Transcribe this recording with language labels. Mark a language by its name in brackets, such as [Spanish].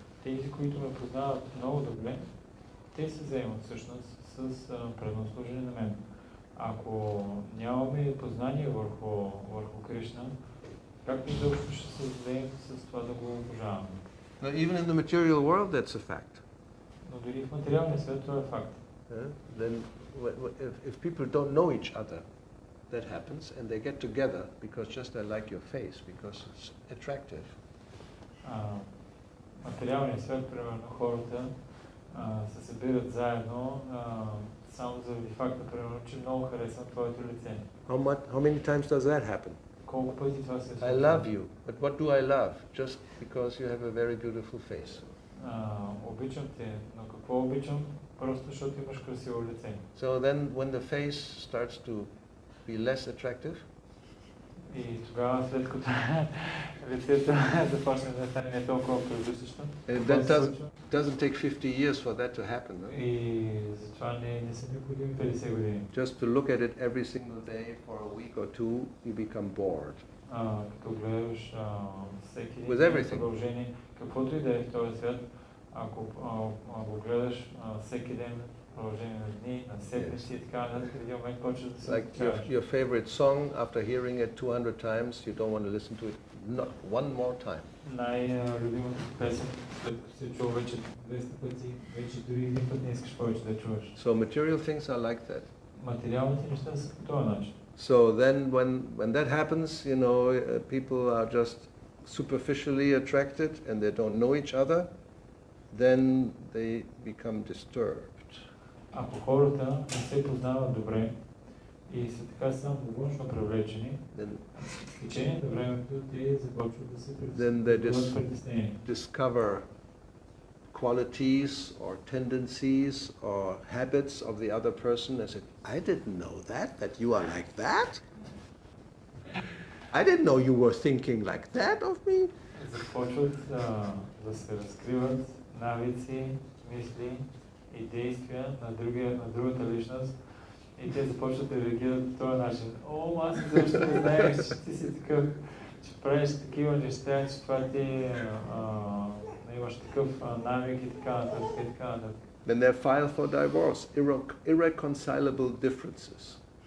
[Bulgarian] Тези, които ме познават много добре, те се заемат всъщност с преднослужение на мен. Ако нямаме познание върху Кришна, как изобщо ще се заемем с това да го обожаваме? [English] Now, even in the material world, that's a fact. [Bulgarian] Но дори в материалния свет това е факт. [English] Then, if people don't know each other, that happens, and they get together because just they like your face, because it's attractive. [Bulgarian] Материалния свет, примерно, хората се събират заедно само заради факта, примерно, че много харесвам твоето лице. [English] How many times does that happen? [Bulgarian] Колко пъти това се случва? [English] I love you, but what do I love? Just because you have a very beautiful face. [Bulgarian] Обичам те, но какво обичам? Просто защото имаш красиво лице. [English] So then when the face starts to be less attractive, [Bulgarian] И тогава, след като лицето започне да стане не толкова превръщащо, [English] That doesn't take 50 years for that to happen. No? [Bulgarian] и затова не са необходими 50 години. [English] Just to look at it every single day for a week or two, you become bored. [Bulgarian] Като гледаш всеки [English] With [Bulgarian] ден продължение, каквото и да е в този свят, ако го гледаш всеки ден, продължение на дни, на седмици и така нататък, в един момент почваш да се [English] Like your favorite song, after hearing it 200 times, you don't want to listen to it not one more time. [Bulgarian] Най-любимата песен, след като си чул вече 200 пъти, вече дори един път не искаш повече да чуваш. [English] So material things are like that. [Bulgarian] Материалните неща са по този начин. [English] So then when that happens, you know, people are just superficially attracted and they don't know each other, then they become disturbed. [Bulgarian] Ако хората не се познават добре и са така само външно привлечени, в течение на времето те започват да се притеснени. [English] Discover qualities or tendencies or habits of the other person and say, I didn't know that you are like that. I didn't know you were thinking like that of me. [Bulgarian] Започват да се разкриват навици, мисли и действия на другата личност и те започват да реагират по този начин. О, аз защо не знаеш, че ти си такъв, че правиш такива неща, че това ти имаш такъв навик и така нататък и така нататък. [English] Then they're filed for divorce, irreconcilable differences.